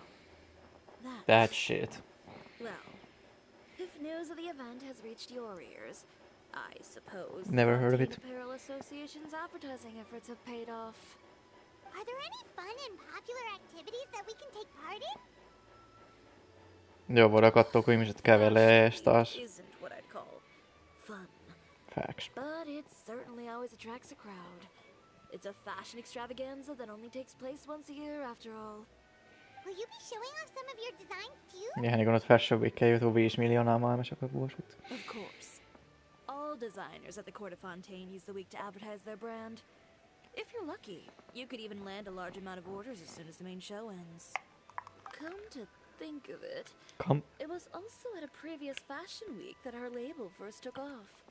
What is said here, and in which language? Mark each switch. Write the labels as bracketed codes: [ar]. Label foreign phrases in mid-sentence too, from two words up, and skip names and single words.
[en] That shit. Well, if news of the event has reached your ears, I suppose Never the heard of it. Fontaine Apparel Association's advertising efforts have paid off. Are there any fun and popular activities that we can take part in? [fi] Joo, voidaan katsoa, kun ihmiset kävelee ees taas. [en] Isn't what I'd call fun. Facts. But it certainly always attracts a crowd. It's a fashion extravaganza that only takes place once a year, after all. Will you be showing off some of your designs too? [fi] Ihan niinku noita Fashion Weekia joutuu 5 miljoonaa maailmassa joka vuosi. [en] Of course. All designers at the Court of Fontaine use the week to advertise their brand. If you're lucky, you could even land a large amount of orders as soon as the main show ends. Come to think of it, it was also at a previous fashion week that our label first took off.